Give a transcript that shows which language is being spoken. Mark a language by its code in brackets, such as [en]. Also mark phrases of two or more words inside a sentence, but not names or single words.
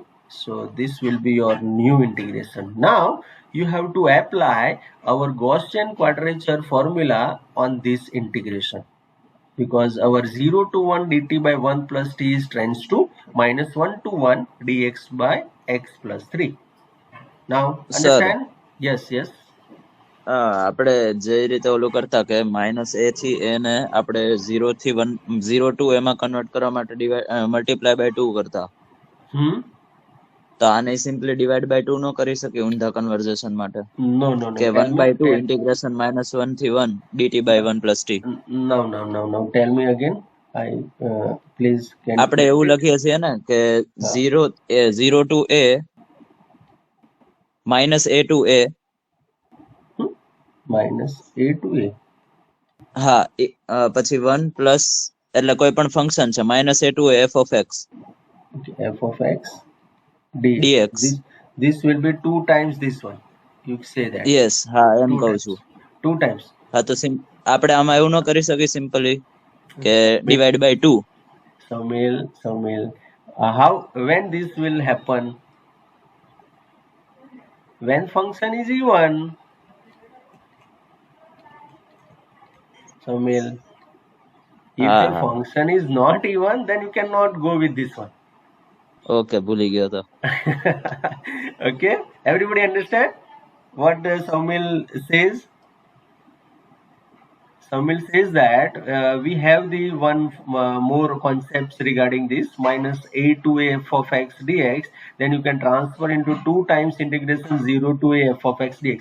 [en] So this will be your new integration. Now you have to apply our Gaussian quadrature formula on this integration, because our 0 to 1 dt by 1 plus t is tends to minus 1 to 1 dx by x plus 3. Now સર understand? Yes. [gu] આપણે જે રીતે ઓલું કરતા કે માઇનસ એ થી એ ને આપણે 0 થી 1 0 ટુ એમાં કન્વર્ટ કરવા માટે [en] multiply by [gu] 2 કરતા, તો આને સિમ્પલી [en] divide by [gu] 2 નો કરી શકીએ ઊંધા કન્વર્ઝેશન માટે? [en] No. કે 1 by 2 integration minus 1 થી 1 dt by 1 plus t. No. Tell me again. Please. [gu] આપણે એવું લખીએ છીએ ને કે [en] 0 to a minus a to a minus a to a. [gu] હા, પછી 1 plus એટલે કોઈ પણ ફંક્શન છે [en] minus a to a f of x. Okay, f of x dx. This will be 2 times this one. You say that. Yes, [gu] હા એમ કહું છું. [en] 2 times. [gu] હા, તો આપણે આમાં એવું ન કરી શકીએ સિમ્પલી કે [en] divide by 2? Saumil, how, when this will happen? When function is even. Saumil, if the function is not even, then you cannot go with this one. [gu] Okay, ભૂલી ગયો તો. [en] Okay, everybody understand what Saumil says? Saumil says that we have the one more concepts regarding this, minus a to a f of x dx. Then you can transfer into 2 times integration 0 to a f of x dx.